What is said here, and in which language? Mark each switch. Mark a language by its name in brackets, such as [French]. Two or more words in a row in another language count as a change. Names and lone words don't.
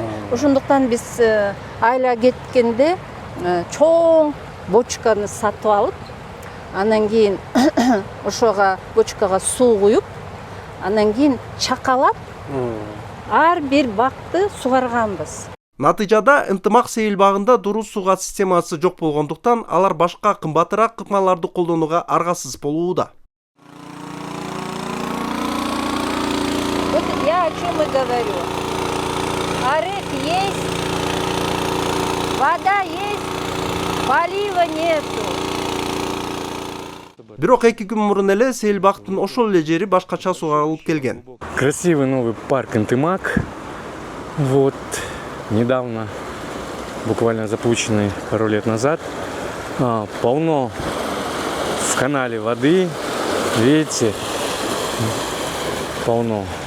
[Kyrgyz] Ошондуктан биз айла кеткенде чоң бочканы сатып алып, анан кийин ошого бочкага суу куюп, анан кийин чакалап ар бир бакты сугарганбыз. Натыйжада Ынтымак сейил багында дурус сууга системасы жок болгондуктан алар башка кымбатыраак ыкмаларды колдонууга аргасыз болууда. [Russian] Вот я о чем и говорю. Арык есть, вода есть, полива нету. [Kyrgyz] Бирок 2 күн мурун эле Сейилбактын ошол эле жери башкача сугарылып келген. [Russian] Красивый новый парк Интымак. Вот, недавно, буквально запущенный пару лет назад. Полно в канале воды, видите, полно.